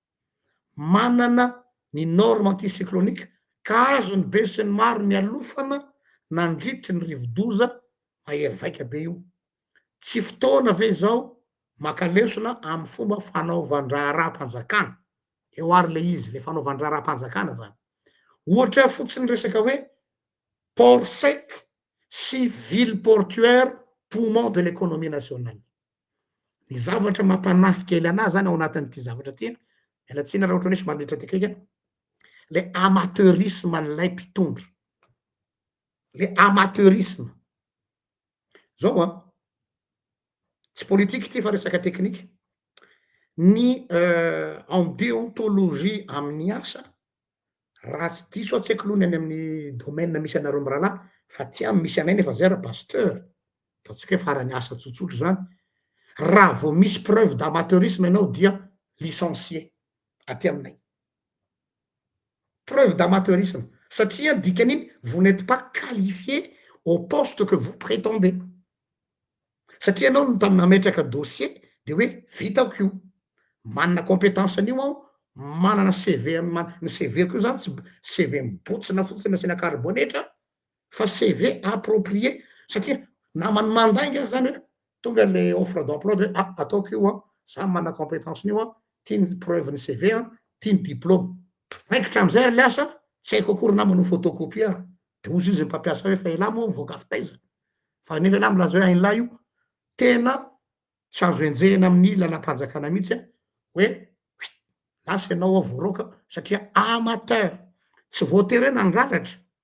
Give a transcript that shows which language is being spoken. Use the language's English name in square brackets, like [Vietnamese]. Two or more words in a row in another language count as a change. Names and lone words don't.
[Malagasy] manana ny [French] norme anticyclonique [Malagasy] ka azony be sy ny maro ny alofana nandritry ny rivo-doza mahery vaika be io tsy fotoana ve zao maka lesona amin'ny fomba fanaovan-draharam-panjakana eo ary le izy le fanaovan-draharam-panjakana zany ohatra fotsiny resaka hoe [French] port sec [Malagasy] sy [French] ville portuaire poumon de l'économie nationale [Malagasy] ny zavatra mampanahy kely anazy zany ao anatin'ity zavatra ty mialatsina raha ohatra hoe somary letra teknika le amateurisme an'ilay mpitondra le amateurisme zao tsy politique ty fa resaka teknika ny [French] en déontologie [Malagasy] amin'ny asa raha tsy diso tsy haiko lohany any amin'ny domaine misy anareo mirahalahy fa ty amy misy anay nefa zay ra pasteur ataontsika hoe farany asa tsotsotro zany raha vao misy [French] preuve d'amateurisme [Malagasy] ianao dia licencié aty aminay [French] preuve d'amateurisme [Malagasy] satria dikan'iny [French] vous n'êtes pas qualifié au poste que vous prétendez [Malagasy] satria anao no tamina metraka [French] dossier de [Malagasy] hoe vitako io manana compétence an'io aho manana CV ny CV ko zany tsy CV mibotsina fotsiny asiana carbonetra fa [French] CV approprié [Malagasy] satria namany mandainga zany hoe tonga le [French] offre d'emploi [Malagasy] de ataoko io za manana compétence n'io tiany preuve ny CV tiany diplôme raikitra am'izay le asa tsy haiko akory na manao photocopie de ozy izy mpampiasa hoe fa ela moa voaka fitaiza fa nefa ela milaza hoe ain'lahy io tena tsy azo enjehina amin'ny lalam-panjakana mihitsy hoe lasa ianao voaroka satria amateur tsy voatery hoe nangalatra